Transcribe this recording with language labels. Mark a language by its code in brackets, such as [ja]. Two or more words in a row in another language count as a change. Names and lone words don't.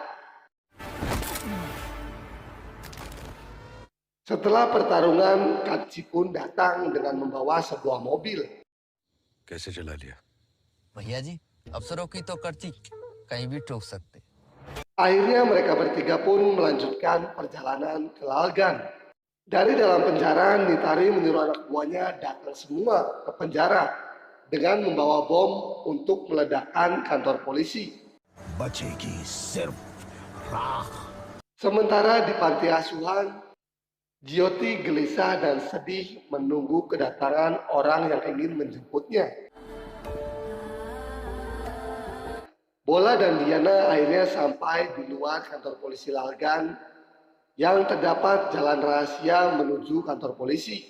[id] Setelah pertarungan, Katsi pun datang dengan membawa sebuah mobil. [hi] कैसे चला लिया? भैया जी अफसरों की तो कर्ची कहीं भी ठोक सकते। [id] Akhirnya mereka bertiga pun melanjutkan perjalanan ke Lalgan. Dari dalam penjara, Nitari menyuruh anak buahnya datang semua ke penjara dengan membawa bom untuk meledakkan kantor polisi. [hi] बचेगी सिर्फ राख। [id] Sementara di panti asuhan, Jyoti gelisah dan sedih menunggu kedatangan orang yang ingin menjemputnya. Bola dan Diana akhirnya sampai di luar kantor polisi Lalgan yang terdapat jalan rahasia menuju kantor polisi.